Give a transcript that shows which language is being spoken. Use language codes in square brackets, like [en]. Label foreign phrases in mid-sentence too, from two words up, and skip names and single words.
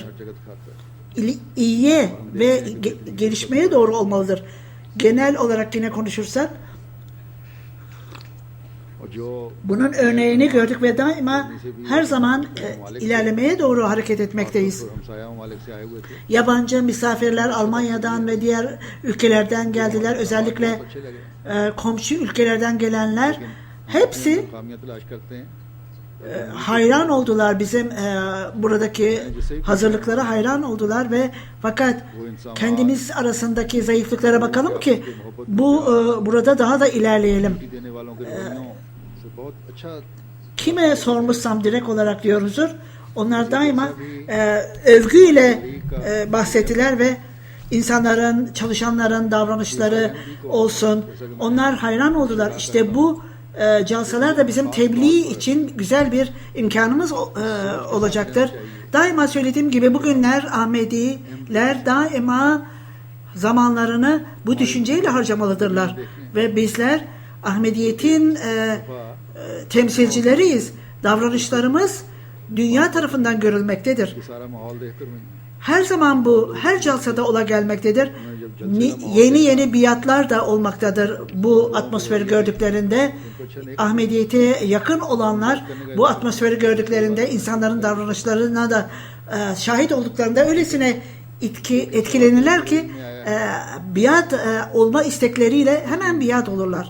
[ur] ہر جگہ دکھاتا ہے [tr] İyiye ve gelişmeye doğru olmalıdır. Genel olarak yine konuşursak [ur] اور جو [tr] bunun örneğini gördük ve daima her zaman ilerlemeye doğru hareket etmekteyiz. [ur] ہمسایہ ممالک سے آئے ہوئے تھے [tr] Yabancı misafirler Almanya'dan ve diğer ülkelerden geldiler. Özellikle [ur] اچھے لگے [tr] komşu ülkelerden gelenler hepsi [ur] کمیاں تلاش کرتے ہیں [tr] hayran oldular bizim buradaki hazırlıklara hayran oldular ve fakat kendimiz arasındaki zayıflıklara bakalım ki bu burada daha da ilerleyelim. [ur] چھٹی دینے والوں کے رویوں سے بہت اچھا [tr] Kime sormuşsam direkt olarak diyoruzdur. Onlar daima övgüyle bahsettiler ve insanların, çalışanların davranışları olsun. Onlar hayran oldular. İşte bu calsalar da bizim tebliğ için güzel bir imkanımız olacaktır. Daima söylediğim gibi bugünler Ahmediler daima zamanlarını bu düşünceyle harcamalıdırlar. Ve bizler Ahmediyet'in temsilcileriyiz. Davranışlarımız dünya tarafından görülmektedir. [ur] یہ سارا ماحول دیکھ کر میں [tr] Her zaman bu, her calsada ola gelmektedir. Yeni yeni biatlar da olmaktadır bu atmosferi gördüklerinde. Ahmediyete yakın olanlar bu atmosferi gördüklerinde insanların davranışlarına da şahit olduklarında öylesine etkilenirler ki biat olma istekleriyle hemen biat olurlar.